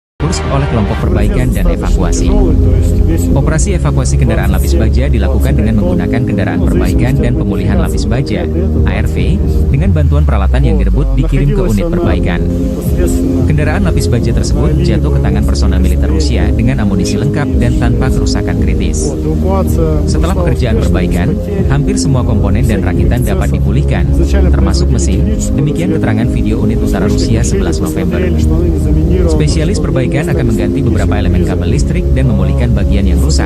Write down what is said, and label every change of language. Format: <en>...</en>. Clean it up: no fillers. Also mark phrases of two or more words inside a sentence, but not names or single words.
<id>Kursk oleh kelompok perbaikan dan evakuasi.</id> <ru>То есть весь этот</ru> <id>Operasi evakuasi kendaraan lapis baja dilakukan dengan menggunakan kendaraan perbaikan dan pemulihan lapis baja (ARV) dengan bantuan peralatan yang direbut dikirim ke unit perbaikan.</id> <ru>непосредственно</ru> <id>Kendaraan lapis baja tersebut jatuh ke tangan personel militer Rusia dengan amunisi lengkap dan tanpa kerusakan kritis.</id> <ru>эвакуация</ru> <id>Setelah</id> <ru>прошла</ru> <id>pekerjaan</id> <ru>успешно,</ru> <id>perbaikan,</id> <ru>без потерь.</ru> <id>hampir semua komponen dan rakitan dapat dipulihkan, termasuk mesin. Demikian keterangan video unit utara Rusia 11 November. Spesialis perbaikan akan mengganti beberapa elemen kabel listrik dan memulihkan bagian yang rusak.</id>